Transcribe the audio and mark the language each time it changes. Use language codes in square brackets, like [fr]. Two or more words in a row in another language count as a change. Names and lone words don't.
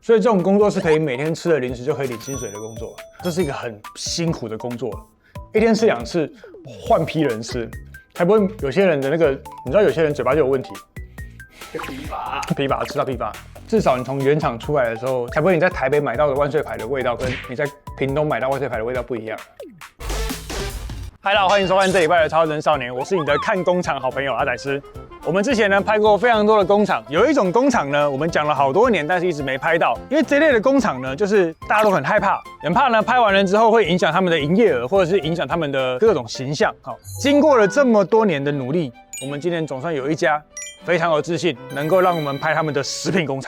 [zh] 所以這種工作是可以每天吃了零食就可以領薪水的工作，這是一個很辛苦的工作，一天吃2次，換批人吃，才不會有些人的那個，你知道有些人嘴巴就有問題，疲乏吃到疲乏。至少你從原廠出來的时候，才不会你在台北買到的萬歲牌的味道，跟你在屏東買到萬歲牌的味道不一樣。嗨，大家好，歡迎收看這禮拜的超人少年，我是你的看工廠好朋友阿仔師。我們之前呢拍過非常多的工廠，有一種工廠呢，我們講了好多年，但是一直沒拍到，因為這類的工廠呢，就是大家都很害怕，很怕呢拍完了之後會影響他們的營業額，或者是影響他們的各種形象。好，經過了這麼多年的努力，我們今天總算有一家非常有自信，能夠讓我們拍他們的食品工厂。